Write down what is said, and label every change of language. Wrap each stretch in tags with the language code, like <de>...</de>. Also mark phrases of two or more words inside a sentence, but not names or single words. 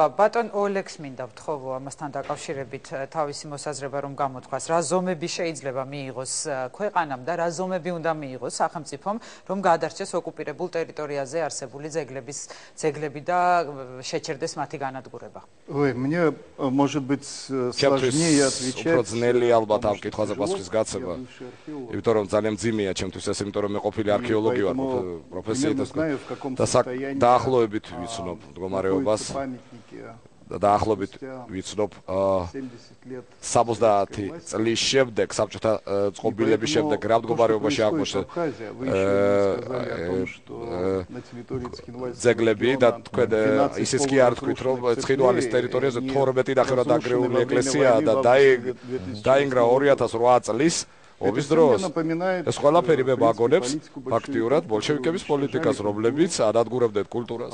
<ka>ბატონ ოლექს მინდა ვთხოვო ამასთან დაკავშირებით თავისი მოსაზრება რომ გამოთქვას, რა ზომები შეიძლება მიიღოს ქვეყანამ და რა зомები უნდა მიიღოს სახელმწიფომ, რომ გადარჩეს ოკუპირებულ ტერიტორიაზე არსებული ძეგლები და შეჩერდეს მათი განადგურება.</ka> <ru>Ой, мне может быть сложнее отвечать.</ru> <ka>უფრო ძნელი ალბათ ამ კითხვაზე პასუხის გაცემა. იმიტომ რომ ძალიან მძიმეა ჩემთვის ეს, იმიტომ რომ მე ყოფილი არქეოლოგი ვარ, პროფესიით და დაახლოებით ვიცნობ მდგომარეობას და დაახლოებით ვიცნობ 70 წლის შემდეგ საბჭოთა წყობილების შემდეგ რა მდგომარეობაში აღმოჩნდა ძეგლები და თქვენ ისიც კი არ თქვით რომ ცხინვალის ტერიტორიაზე 12 ნახევრად დაგრეული ეკლესიაა და დაინგრა 2008 წლის ობის დროს ეს ყველაფერი მე ვაგონებს ფაქტიურად ბოლშევიკების პოლიტიკას, რომლებიც ადადგურებდნენ კულტურას.</ka>